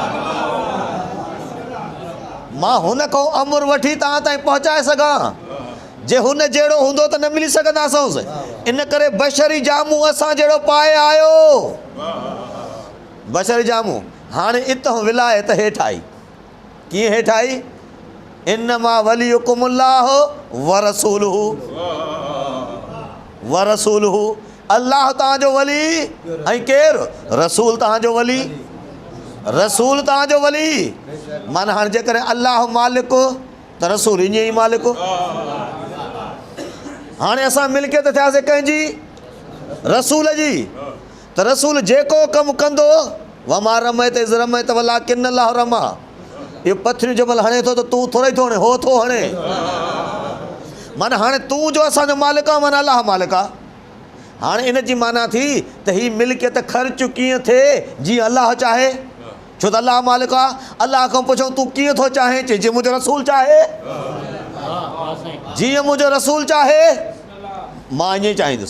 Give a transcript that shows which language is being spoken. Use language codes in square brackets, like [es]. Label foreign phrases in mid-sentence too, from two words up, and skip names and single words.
[sd] मां हुन खां अमुर वठी तव्हां ताईं पहुचाए सघां। जे हुन जहिड़ो हूंदो त न मिली सघंदासीं। इन करे बशरी जामू असां जहिड़ो पाए आयो, बशरी जामू। हाणे इतां विलायत हेठि आई, कीअं हेठि आई? [ar] إنما وليكم الله ورسوله، ورسوله. [sd] अल्लाह तव्हांजो वली ऐं केरु? रसूल तव्हांजो वली, रसूल तव्हांजो वली। माना हाणे जेकॾहिं अल्लाह मालिक त रसूल ईअं ई मालिक। हाणे असां मिल्कियत थियासीं कंहिंजी? रसूल जी। त रसूल जेको कमु कंदो, [ar] وما رميت إذ رميت ولكن الله رمى. [sd] इहो पथरियूं जमल हणे थो त तूं थोरो ई थो हणे, हो थो हणे। माना हाणे तूं जो असांजो मालिक आहे, माना अल्लाह मालिक आहे। हाणे इन जी माना थी त हीअ मिल्कियत ख़र्च कीअं थिए जीअं अल्लाह चाहे, छो त अल्लाह मालिक आहे। अल्लाह खां पुछूं तूं कीअं थो चाहे, चई जीअं मुंहिंजो रसूल चाहे, जीअं मुंहिंजो रसूल चाहे मां ईअं ई चाहींदुसि।